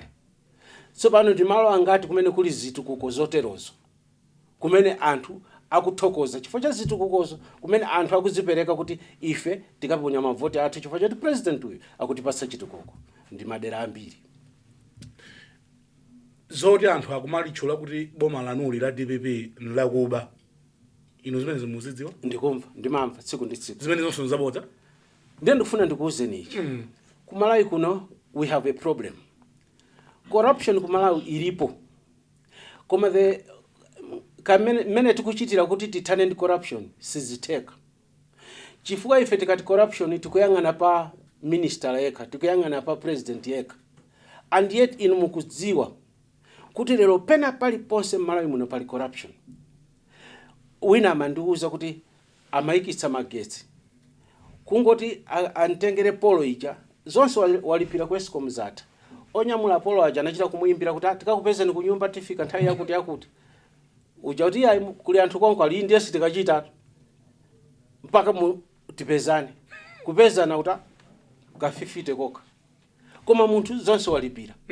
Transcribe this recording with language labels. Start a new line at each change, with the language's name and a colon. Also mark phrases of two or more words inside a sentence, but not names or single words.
Nyanja: So pano ndimalo angati kumene kuli zitukuko zoterozo kumene anthu akuthokoza chifukwa cha zitukukozo kumene anthu akuzipereka kuti ife tikaponya mavoti athu chifukwa choti president uyu akutipasa chitukuko ndi madera ambiri. Zoti anthu akumalitchula kuti boma lanuli la DPP nlakuba ino zimene zimuzidziwa ndikumva ndimamva tsiku ndi tsiku zimene zonse zabodza. Ndiye ndikufuna ndikuuzeni ichi kumalawi kuno
English: we have a problem.
Nyanja: Corruption kumalawi ilipo koma mene tikuchitira kuti tithane ndi corruption sizitheka chifukwa ife tikati corruption tikuyang'ana pa minister yekha tikuyang'ana pa president yekha,
English: and yet
Nyanja: inu mukudziwa kuti lero pena pali ponse mmalawi muno pali corruption. Wina amandiuza kuti amayikitsa magetsi kungoti antengere polo ija zonse walipira ku Eskom zata onyamula polo aja anachita kumuyimbira kuti tikakupezeni ku nyumba tifika nthawi yakuti uja kuti ayi kuli anthu konko ali ndiye sitikachita mpaka tipezane kupezana kuti kafifite koka koma munthu zonse walipira.